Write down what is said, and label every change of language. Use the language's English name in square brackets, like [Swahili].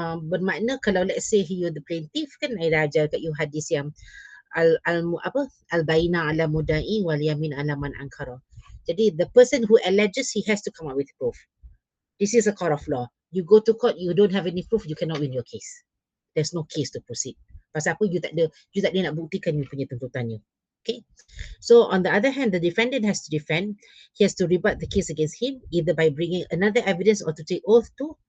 [Malay] Bermakna kalau [English] let's say you're the plaintiff, [Malay] kan I dah ajar kat you hadis yang [Arabic] al-baina ala mudai wal yamin ala man ankara. [English] Jadi the person who alleges, he has to come up with proof. This is a court of law. You go to court, you don't have any proof, you cannot win your case. There's no case to proceed. [Malay] Pasal apa? You tak ada nak buktikan you punya tuntutannya. [English] Okay. So on the other hand, the defendant has to defend. He has to rebut the case against him either by bringing another evidence or to take oath to.